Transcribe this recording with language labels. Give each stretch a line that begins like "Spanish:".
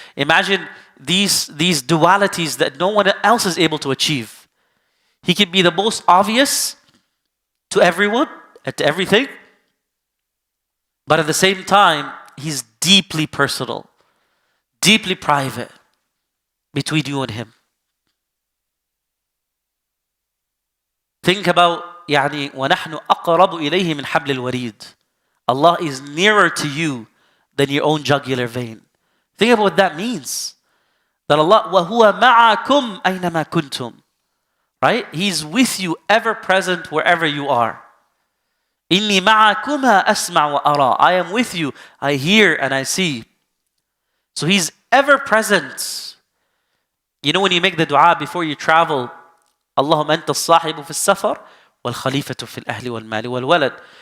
English: Imagine these dualities that no one else is able to achieve. He can be the most obvious to everyone and to everything, but at the same time, He's deeply personal, deeply private between you and Him. Think about
Arabic: وَنَحْنُ أَقْرَبُ إِلَيْهِ مِنْ حَبْلِ الْوَرِيدِ.
English: Allah is nearer to you than your own jugular vein. Think about what that means. That Allah,
Arabic: وَهُوَ مَعَكُمْ أَيْنَمَا كُنْتُمْ.
English: Right? He's with you, ever present wherever you are.
Arabic: إِنِّي مَعَكُمَا أَسْمَعُ وَأَرَى.
English: I am with you, I hear and I see. So He's ever present. You know when you make the dua before you travel,
Arabic: أللهم أنت الصاحب في السفر والخليفة في الأهل والمال والولد.